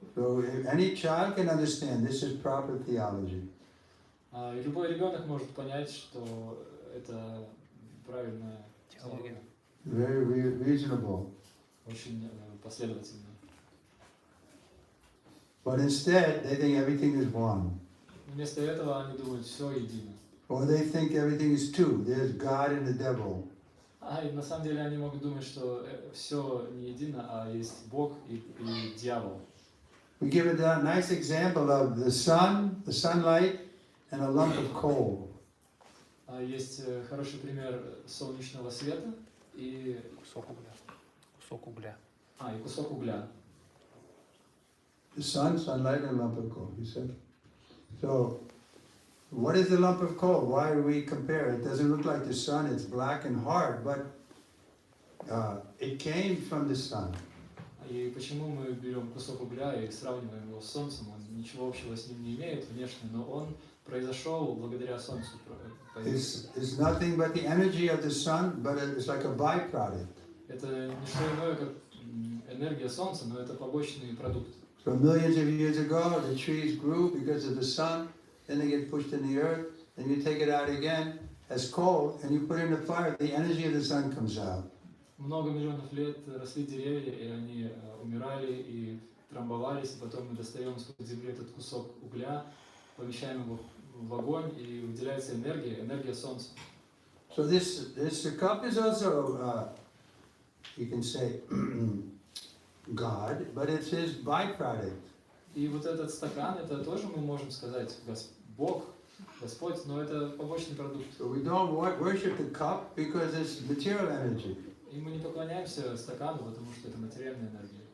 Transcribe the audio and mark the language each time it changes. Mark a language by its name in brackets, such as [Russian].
[English] So any child can understand this is proper theology. [Russian] И любой ребенок может понять, что это правильная теология. [English] Very reasonable. [Russian] Очень последовательная. [English] But instead, they think everything is one. [Russian] Вместо этого они думают, все едино. [English] Or they think everything is two. There's God and the devil. [Russian] И на самом деле они могут думать, что все не едино, а есть Бог и дьявол. [English] We give it a nice example of the sun, the sunlight, and a lump of coal. [Russian] Есть хороший пример солнечного света и Кусок угля. Кусок угля. и кусок угля. [English] The sun, sunlight, and a lump of coal, he said. So, what is the lump of coal? Why do we compare? It doesn't look like the sun, it's black and hard, but it came from the sun. [Russian] И почему мы берем кусок угля и сравниваем его с Солнцем? Он ничего общего с ним не имеет внешне, но он произошел благодаря Солнцу. [English] It's nothing but the energy of the sun, but it's like a byproduct. [Russian] Это не что иное, как энергия Солнца, но это побочный продукт. [English] So millions of years ago, the trees grew because of the sun, then they get pushed in the earth, and you take it out again as coal, and you put it in the fire, the energy of the sun comes out. [Russian] Много миллионов лет росли деревья, и они умирали и трамбовались, и потом мы достаем из-под земли этот кусок угля, помещаем его в огонь и выделяется энергия солнца. [English] So this cup is also, you can say, God, but it's his byproduct. [Russian] И вот этот стакан, это тоже мы можем сказать Бог, Господь, но это побочный продукт. [English] So we don't worship the cup because it's material energy. [Russian] И мы не поклоняемся стакану, потому что это материальная энергия.